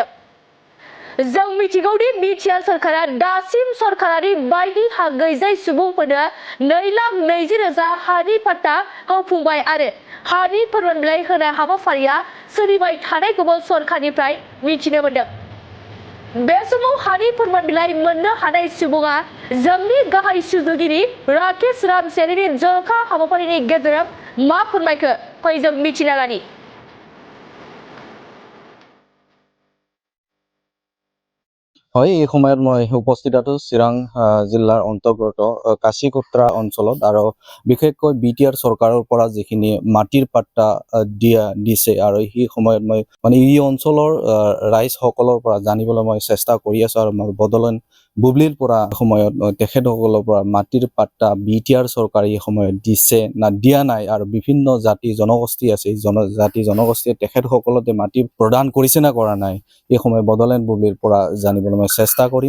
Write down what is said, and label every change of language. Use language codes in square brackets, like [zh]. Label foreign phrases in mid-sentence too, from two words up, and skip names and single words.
[brx] जों मिथिगौदि बिटिआर सरकारा दासिम सरकारारि बायदि हा गैजायै सुबुंफोरनो 2,20,000 हानि पट्टा होफुंबाय आरो हानि फोरमान बिलाइ होनाय हाबाफारिया सोलिबाय थानायखौबो सरकारनिफ्राय मिथिनो मोनदों। बे समाव हानि फोरमान बिलाइ मोननो हानाय सुबुङा जोंनि गाहाय सुजुगिरि राकेश रामसियारिनि जर'खा हाबाफारिनि गेजेरजों मा फोरमायखो फै जों मिथिना लानि। [as] হয়, এই সময়ত মই উপস্থিত আছো চিৰাং জিলাৰ অন্তৰ্গত কাছিকোত্ৰা অঞ্চলত আৰু বিশেষকৈ বিটিআৰ চৰকাৰৰ পৰা যিখিনি মাটিৰ পাট্টা দিছে আৰু সেই সময়ত মই মানে এই অঞ্চলৰ ৰাইজসকলৰ পৰা জানিবলৈ মই চেষ্টা কৰি আছো আৰু মই বডলেণ্ড বুব্লিৰ পৰা সময়ত তেখেতসকলৰ পৰা মাটিৰ পাট্টা বিটিআৰ চৰকাৰে এই সময়ত দিছে না দিয়া নাই আৰু বিভিন্ন জাতি জনগোষ্ঠী আছে জাতি জনগোষ্ঠীয়ে তেখেতসকলতে মাটি প্ৰদান কৰিছে না কৰা নাই এই সময় বডলেণ্ড বুব্লিৰ পৰা জানিবলৈ মই চেষ্টা কৰিম।